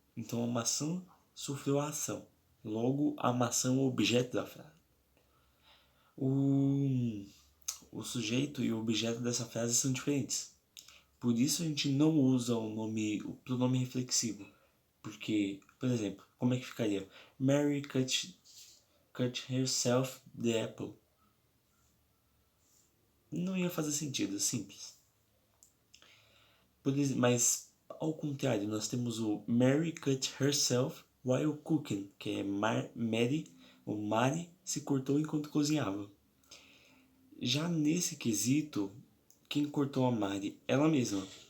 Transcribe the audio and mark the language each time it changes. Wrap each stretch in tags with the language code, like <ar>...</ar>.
<pt>Então, a maçã sofreu a ação. Logo, a maçã é o objeto da frase. O sujeito e o objeto dessa frase são diferentes. Por isso a gente não usa o pronome reflexivo. Porque, por exemplo, como é que ficaria?</pt> <en>Mary cut herself the apple.</en> <pt>Não ia fazer sentido, simples. Mas, ao contrário, nós temos o</pt> <en>Mary cut herself while cooking,</en> <pt>que é Mary se cortou enquanto cozinhava. Já nesse quesito, quem cortou a Mari? Ela mesma.</pt>